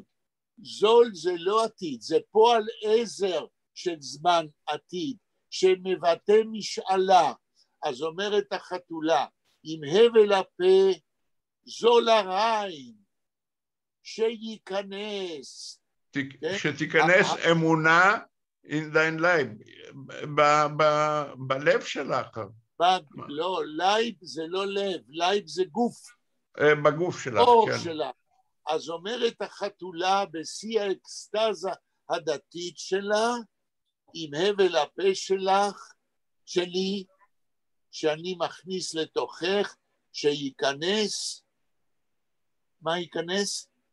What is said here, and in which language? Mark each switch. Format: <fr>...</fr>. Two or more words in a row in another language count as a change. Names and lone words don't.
<he>זול זה לא עתיד, זה פועל עזר של זמן עתיד, שמבטא משאלה. אז אומרת החתולה, עם הבל הפה,</he> <yi>זול הרעין,</yi> <he>שייכנס. שתיכנס אמונה</he> <yi>in dein Leib,</yi> <he>בלב שלך. לא, לייב זה לא לב, לייב זה גוף. בגוף שלך, אור כן. שלך. אז אומרת החתולה בשיא האקסטזה הדתית שלה, עם הבל הפה שלך, שלי, שאני מכניס לתוכך, שייכנס, מה ייכנס?</he>